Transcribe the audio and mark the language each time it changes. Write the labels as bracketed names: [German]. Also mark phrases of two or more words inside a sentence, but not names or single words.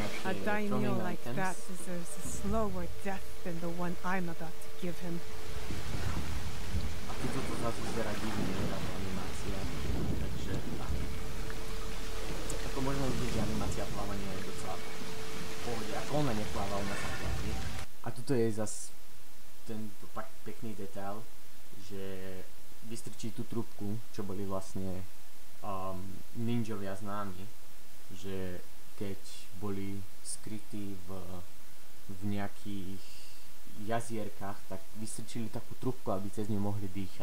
[English] A daimyo like that deserves a slower death than the one I'm about to give him. [Slovak] A tuto to zase vyzerá divne, táto animácia, takže tak. Ako možno vidieť, že animácia plávania je docela v pohode, ako ona nepláva, ona sa platí. A tuto je zase tento pekný detail, že vystrčí tú trúbku, čo boli vlastne ninjovia známi, že keď boli skrytí v nejakých jazierkách, tak vystrčili takú trúbku, aby cez ňu mohli dýchať.